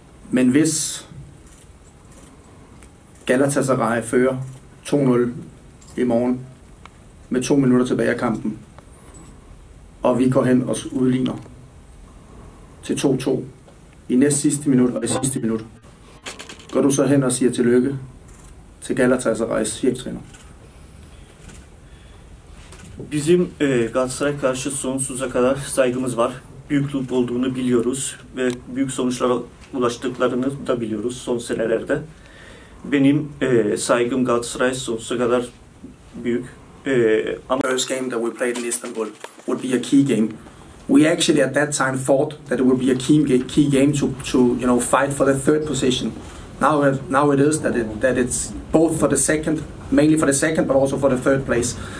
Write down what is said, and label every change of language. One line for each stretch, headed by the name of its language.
Danish: Men hvis Galatasaray fører 2-0 i morgen med 2 minutter tilbage af kampen, og vi går hen og udligner til 2-2 i næst sidste minut og i sidste minut, går du så hen og siger tillykke til Galatasaray's cheftræner?
Turkish: Bizim Galatasaray'a karşı sonsuza kadar saygımız var. büyük kulüp olduğunu biliyoruz ve büyük sonuçlara ulaştıklarını da biliyoruz son senelerde. Benim saygım Galatasaray sonsuza kadar büyük. Ama
English: first game that we played in Istanbul would be a key game. We actually at that time thought that it would be a key game to fight for the third position. Now it is that it's both for the second, mainly for the second, but also for the third place.